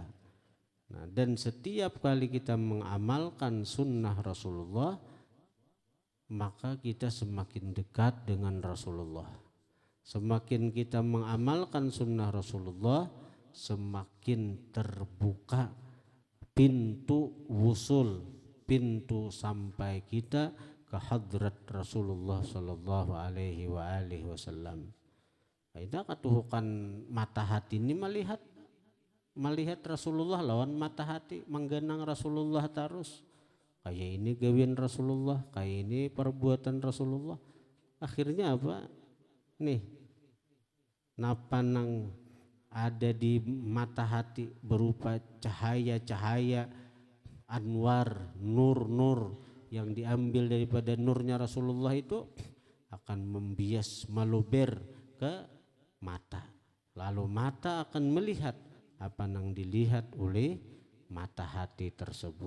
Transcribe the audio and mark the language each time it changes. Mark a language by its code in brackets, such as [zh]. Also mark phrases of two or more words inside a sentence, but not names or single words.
[id] Nah, dan setiap kali kita mengamalkan sunnah Rasulullah, maka kita semakin dekat dengan Rasulullah. Semakin kita mengamalkan sunnah Rasulullah, semakin terbuka pintu wusul, pintu sampai kita ke hadrat Rasulullah [ar] صلى الله عليه وسلم. [bjn] Kita katuhukan mata hati ini melihat Rasulullah lawan mata hati, menggenang Rasulullah terus. Kayak ini gawian Rasulullah, kayak ini perbuatan Rasulullah. Akhirnya apa? Nih, napa nang ada di mata hati berupa cahaya-cahaya anwar, nur-nur yang diambil daripada nurnya Rasulullah itu akan membias, meluber ke mata. [id] Lalu mata akan melihat apa yang dilihat oleh mata hati tersebut.